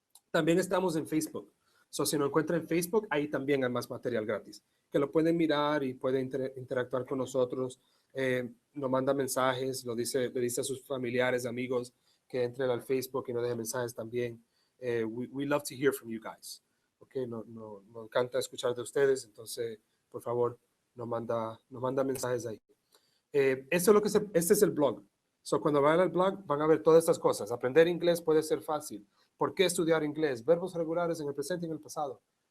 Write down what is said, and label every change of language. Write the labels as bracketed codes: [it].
[es] También estamos en Facebook. Si nos encuentran en Facebook, ahí también hay más material gratis, que lo pueden mirar y pueden interactuar con nosotros. Nos manda mensajes, le dice a sus familiares, amigos, que entren al Facebook y nos dejen mensajes también. [en] We love to hear from you guys. [es] Okay, nos encanta escuchar de ustedes, entonces, por favor, nos manda mensajes ahí. Este es el blog. Cuando vayan al blog, van a ver todas estas cosas. Aprender inglés puede ser fácil. ¿Por qué estudiar inglés? Verbos regulares en el presente y en el pasado.